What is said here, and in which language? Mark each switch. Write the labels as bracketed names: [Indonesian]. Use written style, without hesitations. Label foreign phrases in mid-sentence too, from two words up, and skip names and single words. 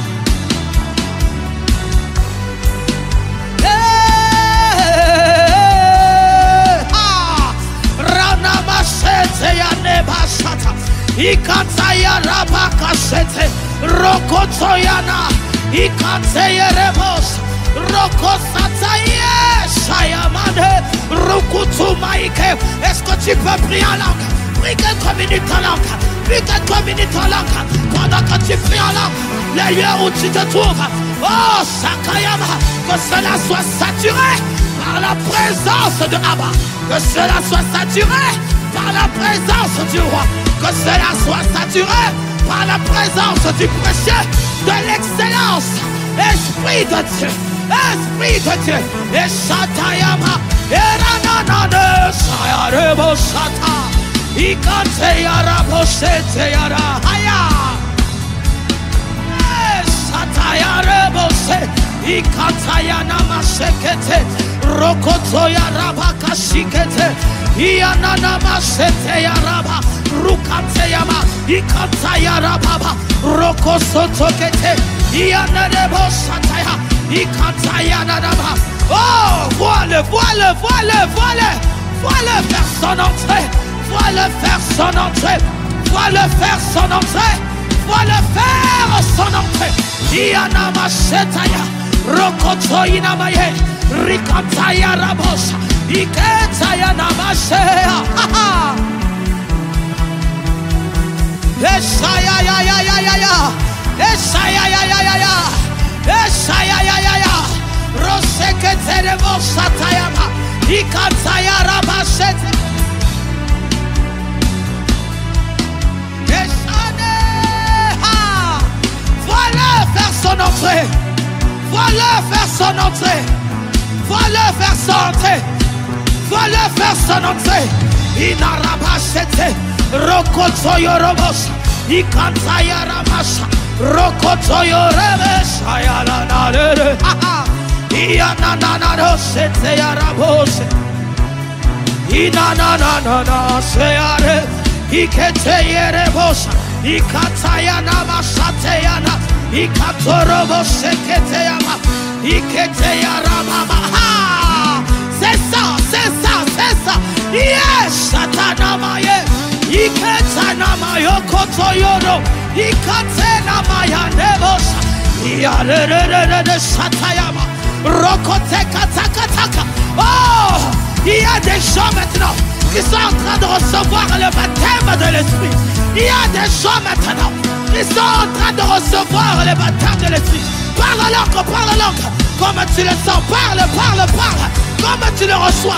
[French] Ikataya rabakashete, Rokotoyana, Ikataya rebos, Rokosataye, Shayamane, Rokutumaike. Est-ce que tu peux prier en langue? Prie quelques minutes en langue. Prie quelques minutes en langue. Pendant que tu pries en langue, les lieux où tu te trouves, oh Sakayama, que cela soit saturé par la présence de Abba, que cela soit saturé par la présence du roi, que cela soit saturé par la présence du précieux, de l'excellence. Esprit de Dieu, Esprit de Dieu. Et Shatayama, Erananane, Sayarebo Shata, Ikateyara Bosheteyara Haya, Satayarebo Se, Ikatayana Mashekete, Rokotoya Rabakashikete, Iyanana Masheteya Raba, Rukateyama, Ikataya Rababa, Rokosotokete, Iyanarebo Shataya, Ikataya Naraba. Oh, vois-le, vois-le, vois-le, vois-le, vois-le faire son entrée, vois-le faire son entrée, vois-le faire son entrée, vois-le faire son entrée. Iyanama Shetaya, Rokotoyina Maye, Rikataya Rabosha, Iketaya Namashea. Eshaya ya ya ya ya ya, Eshaya ya ya ya ya, Eshaya ya ya ya, Rosekete Moshatayama, Ikataya Rabashete. Eshane, voilà faire son entrée, voilà faire son entrée, voilà faire son entrée, voilà faire son entrée. Inarabashete, Rokotoyo Robos, Ikantaya Ramasha, Rokotoyo Remes, Ayalanare, Iyanana Sete Yarabos, Inanana Seare, Iketeyerebosha, Ikatayana Mashateyana, Ikatorobo Sheketeyama, Iketeyarama. C'est ça, c'est ça, c'est ça. Yes, Satanamaye, Iketanamayo Kotoyoro, Ikatenamaya Nebosha, Yarere Shatayama, Rokotekataka. Oh, il y a des gens maintenant qui sont en train de recevoir le baptême de l'esprit. Il y a des gens maintenant qui sont en train de recevoir le baptême de l'esprit. Parle la langue, comme tu le sens. Parle, comme tu le reçois.